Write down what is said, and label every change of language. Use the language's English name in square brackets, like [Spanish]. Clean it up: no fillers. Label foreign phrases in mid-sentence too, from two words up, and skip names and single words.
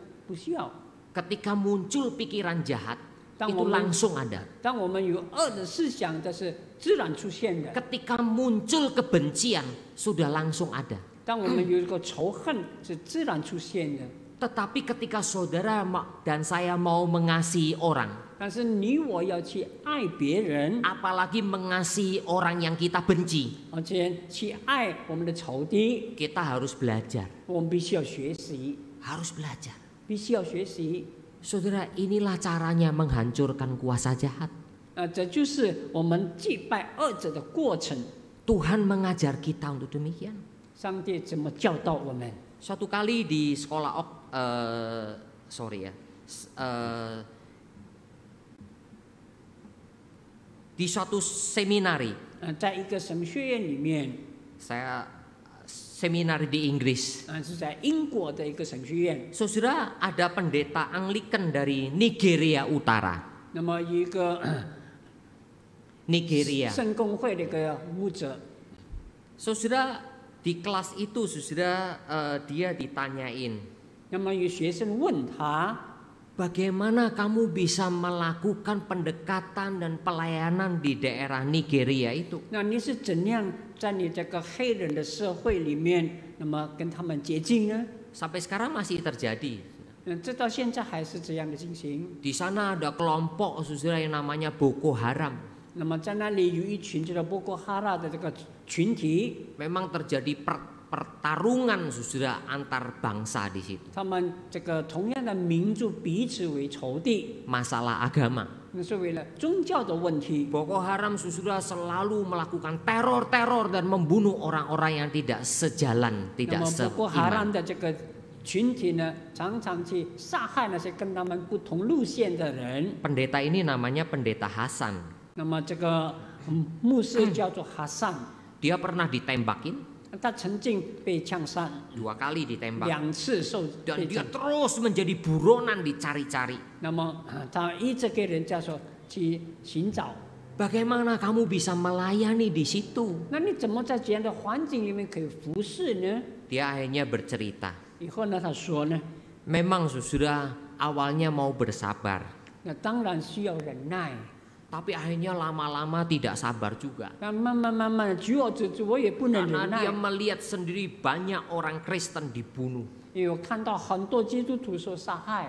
[Chinese] 不需要。 [Indonesian] Ketika muncul pikiran jahat, Tang itu momen- langsung ada. [Chinese] 当我们有恶的思想，这是自然出现的。 [Indonesian] Ketika muncul kebencian, sudah langsung ada. [Chinese] 当我们有一个仇恨是自然出现的， [Indonesian] Tetapi ketika saudara dan saya mau mengasihi orang, [Chinese] 但是你我要去爱别人， [Indonesian] apalagi mengasihi orang yang kita benci, [Chinese] 而且去爱我们的仇敌， [Indonesian] kita harus belajar. [Chinese] 我们必须要学习， [Indonesian] Harus belajar. [Chinese] 必须要学习。 [Indonesian] Saudara, inilah caranya menghancurkan kuasa jahat. [Chinese] 这就是我们击败恶者的过程。 [Indonesian] Tuhan mengajar kita untuk demikian. [Chinese] 上帝怎么教导我们？ [Indonesian] Suatu kali di sekolah di suatu seminari, [Chinese] 在一个神学院里面， [Indonesian] saya seminari di Inggris. [Chinese] 是在英国的一个神学院。 [Indonesian] Saudara, ada pendeta Anglikan dari Nigeria Utara. [Chinese] 那么一个 Nigeria. 圣公会的一个牧者， [Indonesian] Saudara, di kelas itu saudara dia ditanyain, [Chinese] 那么有学生问他， [Indonesian] bagaimana kamu bisa melakukan pendekatan dan pelayanan di daerah Nigeria itu? [Chinese] 那你是怎样在你这个黑人的社会里面，那么跟他们接近呢？ [Indonesian] Sampai sekarang masih terjadi. [Chinese] 这到现在还是这样的进行。 [Indonesian] Di sana ada kelompok saudara yang namanya Boko Haram. [Chinese] 那么在那里有一群叫做波哥哈拉的这个群体， [Indonesian] Memang terjadi pertarungan saudara antar bangsa di situ. [Chinese] 他们这个同样的民族彼此为仇敌， [Indonesian] Masalah agama. [Chinese] 那是为了宗教的问题。 [Indonesian] Boko Haram saudara selalu melakukan teror-teror dan membunuh orang-orang yang tidak sejalan, [Chinese] 那 [Indonesian] tidak [Chinese] 么波哥哈拉 [Indonesian] seiman. [Chinese] 的这个群体呢，常常去杀害那些跟他们不同路线的人。 [Indonesian] Pendeta ini namanya Pendeta Hasan. [Chinese] 那么这个牧师叫做哈桑， [Indonesian] Dia pernah ditembakin [Chinese] 他曾经被枪杀 [Indonesian] 2 kali ditembak [Chinese] 2 次受 [Indonesian] dan [Chinese] 被 [Indonesian] dia [Chinese] 斩。 [Indonesian] terus menjadi buronan dicari-cari. [Chinese] 那么他一直给人家说去寻找。 [Indonesian] Bagaimana kamu bisa melayani di situ? [Chinese] 那你怎么在这样的环境里面可以服侍呢？ [Indonesian] Dia akhirnya bercerita. [Chinese] 以后呢，他说呢， [Indonesian] Memang saudara awalnya mau bersabar, [Chinese] 那当然需要忍耐。 [Indonesian] tapi akhirnya lama-lama tidak sabar juga. [Chinese] 那慢慢，久而久之，我也不能 [Indonesian] Karena [Chinese] 忍 [Indonesian] dia [Chinese] 耐， [Indonesian] melihat sendiri banyak orang Kristen dibunuh. [Chinese] 因为我看到很多基督徒受杀害，